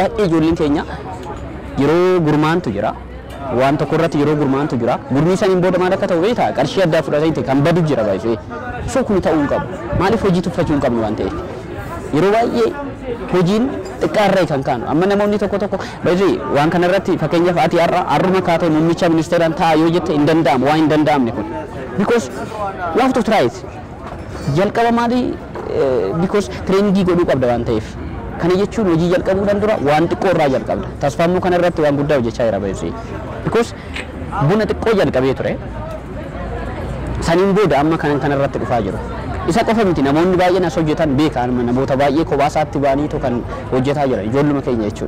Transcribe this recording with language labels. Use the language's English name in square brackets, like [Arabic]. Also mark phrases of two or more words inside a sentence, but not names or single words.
[Oromo] baay'ee ijoolleen keenya yeroo gurmaantu jira waan tokko irratti yeroo gurmaantu jira gurmii saniin booda maal akka ta'u beektaa qarshii addaa fudhatee kan badu jira baay'ee so kun ta'uu hin qabu maaliif hojii tuffachuu hin qabnu waan ta'eef yeroo baay'ee hojiin xiqqaarree kan kaanu amma namoonni tokko baay'ee waan kana irratti fakkeenyaaf ati har'uma kaatee muummicha ministeeraan ta'a yoo jette hin danda'amu waan hin danda'amne kun [English] because you have to try it [Oromo] jalqaba maali [English] because training [Oromo] godhuu qabda waan ta'eef kana jechuun hojii jalqabuu dandura waan xiqqoo irraa jalqabda tasfaamuu kana irratti waan guddaa hojjechaa jira baay'ee because buna xiqqoo jalqabee ture saniin booda amma kana irratti dhufaa jiru. Isa qofa miti namoonni baay'een as hojjetan beekan namoota baay'ee kophaatti ba'anii kan hojjetaa jiran ijoolluma keenya jechuudha.